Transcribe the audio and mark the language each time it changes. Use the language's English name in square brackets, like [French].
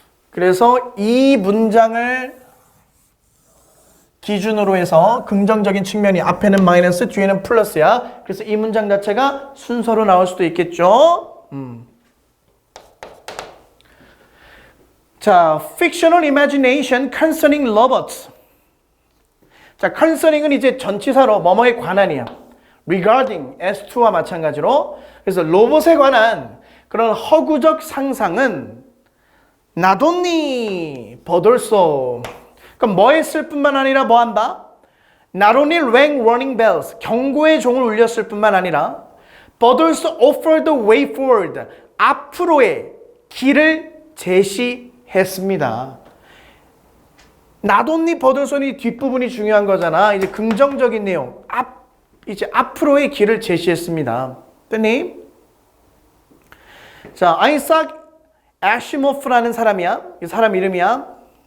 [Korean] 그래서 이 문장을 기준으로 해서 긍정적인 측면이 앞에는 마이너스, 뒤에는 플러스야. 그래서 이 문장 자체가 순서로 나올 수도 있겠죠. [English] 자, fictional imagination concerning robots. [Korean] 자, concerning은 이제 전치사로 뭐뭐에 관한이야. regarding S2와 마찬가지로. 그래서 로봇에 관한 그런 허구적 상상은 [English] not only but also. [Korean] 그럼 뭐 했을 뿐만 아니라 뭐 한다? [English] Not only rang warning bells. [Korean] 경고의 종을 울렸을 뿐만 아니라 [English] but also offered the way forward. [Korean] 앞으로의 길을 제시했습니다. [English] not only but also [Korean] 는 뒷부분이 중요한 거잖아. 이제 긍정적인 내용. 이제 앞으로의 길을 제시했습니다. 됐니? 자, 아이삭 애시모프라는 사람이야. 이 사람 이름이야.